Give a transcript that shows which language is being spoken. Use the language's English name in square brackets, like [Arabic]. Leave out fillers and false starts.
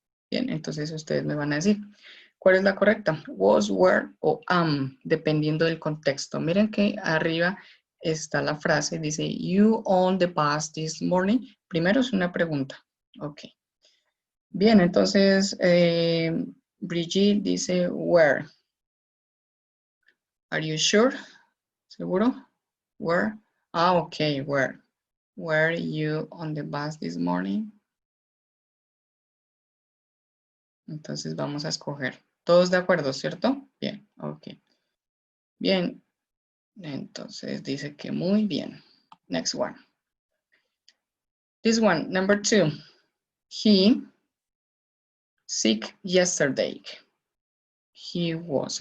[Spanish] Bien, entonces ustedes me van a decir, ¿cuál es la correcta? Was, were o am, dependiendo del contexto. Miren que arriba está la frase, dice, [English] you on the bus this morning. [Spanish] Primero es una pregunta. Ok. Bien, entonces, Brigitte dice, where. [English] Are you sure? ¿Seguro? Where? Ah, ok, where. Were you on the bus this morning? [Spanish] Entonces vamos a escoger. ¿Todos de acuerdo, cierto? Bien, ok. Bien, entonces dice que muy bien. [English] Next one. This one, number 2. He sick yesterday. He was.